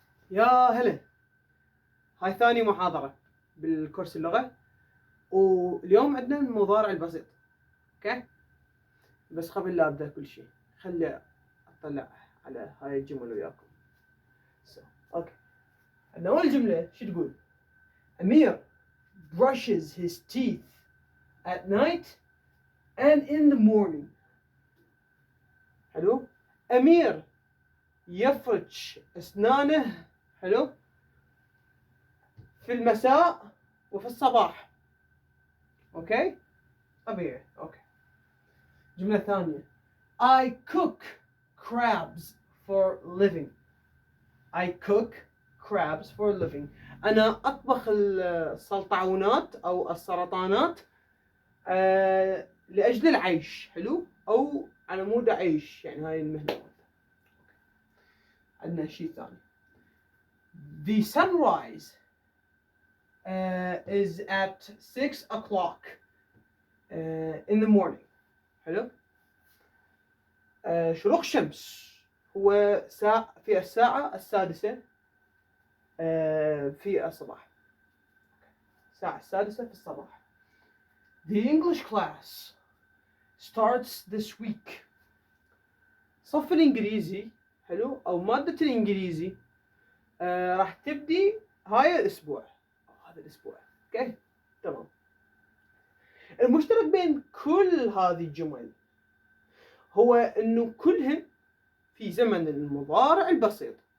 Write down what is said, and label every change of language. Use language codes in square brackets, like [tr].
[ar] يا هلا، هاي ثاني محاضرة بالكورس اللغة، واليوم عندنا المضارع البسيط. اوكي، بس قبل لا ابدا كل شيء خلي اطلع على هاي الجمل وياكم. اوكي، عندنا اول جملة شو تقول؟ [en] Amir brushes his teeth at night and in the morning. [ar] حلو. أمير يفرش أسنانه، حلو، في المساء وفي الصباح. اوكي، طبيعي. اوكي، جملة ثانية. [en] I cook crabs for living. I cook crabs for living. [ar] أنا أطبخ السلطعونات أو السرطانات لأجل العيش. حلو، أو على مود أعيش، يعني هاي المهنة. عندنا شيء ثاني. [en] The sunrise is at 6 o'clock in the morning. [ar] حلو. شروق الشمس هو في الساعة السادسة في الصباح. الساعة السادسة في الصباح. [en] The English class starts this week. [ar] صف الإنجليزي، حلو، أو مادة الإنجليزي راح تبدي هاي الأسبوع أو هذا الأسبوع. أوكي، تمام. المشترك بين كل هذه الجمل هو إنه كلهن في زمن المضارع البسيط.